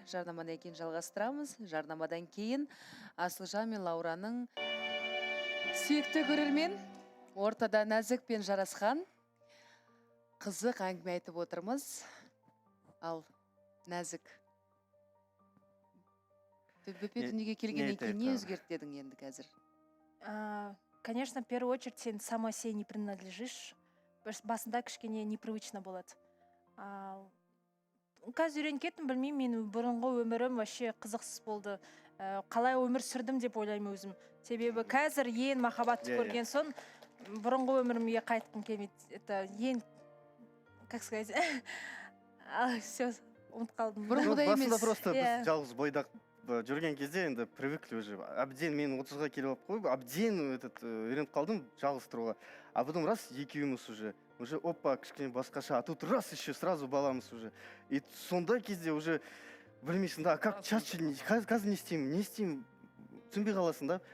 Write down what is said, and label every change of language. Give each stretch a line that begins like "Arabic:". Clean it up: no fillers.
Kazakh: Жарнамадан кейін жалғастырамыз. Жарнамадан кейін Асылжан мен Лаураның сүйікті көрермен ортада нәзік пен жарасқан қызық әңгіме айтып отырмыз. Ал нәзік бөпе дүниеге келгеннен кейін не өзгерт дедің енді қазір?
Russian: Конечно, в первую очередь
Kazakh: сен
Russian: самой себе не принадлежишь.
Kazakh: Басында кішкене
Russian: непривычно
Kazakh: болады. Қазір үйреніп кеттім, білмеймін, мен бұрынғы өмірім
Russian: вообще
Kazakh: қызықсыз болды. Қалай өмір сүрдім деп ойлаймын өзім. Себебі қазір ең махаббатты көрген соң бұрынғы өмірімге қайтқым келмейді.
Russian: Это ең, как сказать, все,
Kazakh: ұмытып қалдым. Бұрынғыдай емес. Басында
Russian: просто
Kazakh: біз жалғыз бойдақ жүрген кезде енді
Russian: привыкли уже.
Kazakh: Әбден мен 30-ға келіп алып қойып, әбден үйреніп қалдым жалғыз тұруға.
Russian: А потом раз
Kazakh: екеуміз
Russian: уже опа,
Kazakh: кішкене басқаша,
Russian: а тут раз еще сразу
Kazakh: баламыз
Russian: уже. И
Kazakh: сондай кезде
Russian: уже
Kazakh: білмейсің
Russian: да, как
Kazakh: қазір не істеймін, түсінбей қаласың да.